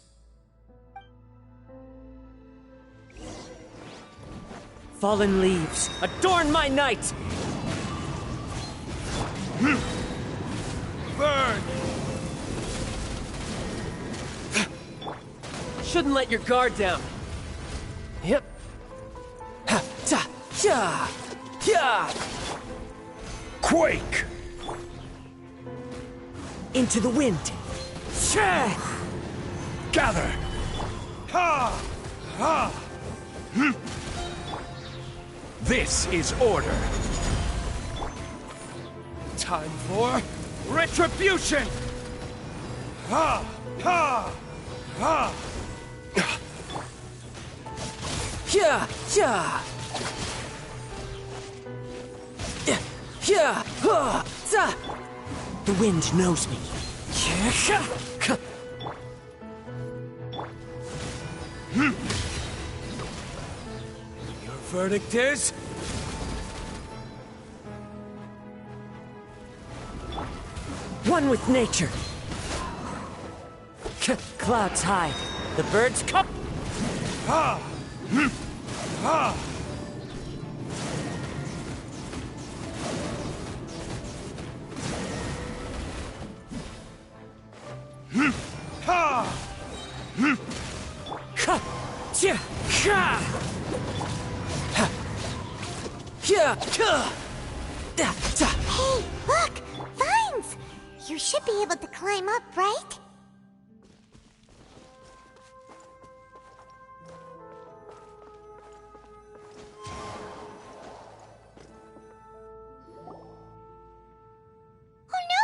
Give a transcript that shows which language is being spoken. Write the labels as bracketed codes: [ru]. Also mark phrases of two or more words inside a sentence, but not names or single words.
[en] Fallen leaves, adorn my night! Burn! Shouldn't let your guard down. Yep. Ha, ta, ya, ya! Quake! Into the wind. Sha! Gather! Ha! Ha! This is order. Time for retribution! Ha! Ha! Ha! Ya, ya! Ya, ha, za! The wind knows me. Your verdict is? One with nature. Clouds hide. The birds come. Ha! Ha! Ha! Ha! Tia! Ha! Ha! Ya! Ha! Da! Da! Hey, look! Vines! You should be able to climb up, right? Oh no!